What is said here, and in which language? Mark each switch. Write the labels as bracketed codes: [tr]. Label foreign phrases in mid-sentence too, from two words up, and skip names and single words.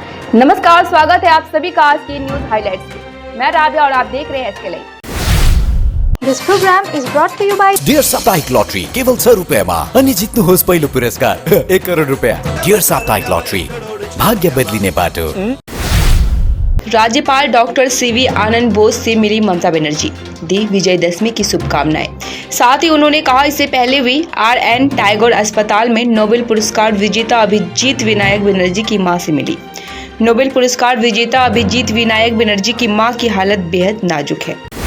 [hi] नमस्कार, स्वागत है आप सभी का आज की [en] news highlights [hi] में। मैं राबिया और आप देख रहे हैं SK लाइव। [en] This program is brought to you by [ne] डियर साप्ताहिक लॉटरी केवल 100 रुपयामा अनि जित्नुहोस् पहिलो पुरस्कार 1 करोड रुपया। डियर साप्ताहिक लॉटरी, भाग्य बदलिने बाटो। [hi] राज्यपाल डॉक्टर CV आनंद बोस से मिली ममता बनर्जी, दी विजयदशमी की शुभकामनाएं। साथ ही उन्होंने कहा इससे पहले भी RN टैगोर अस्पताल में नोबेल पुरस्कार विजेता अभिजीत विनायक बनर्जी की मां से मिली। नोबेल पुरस्कार विजेता अभिजीत विनायक बनर्जी की मां की हालत बेहद नाजुक है।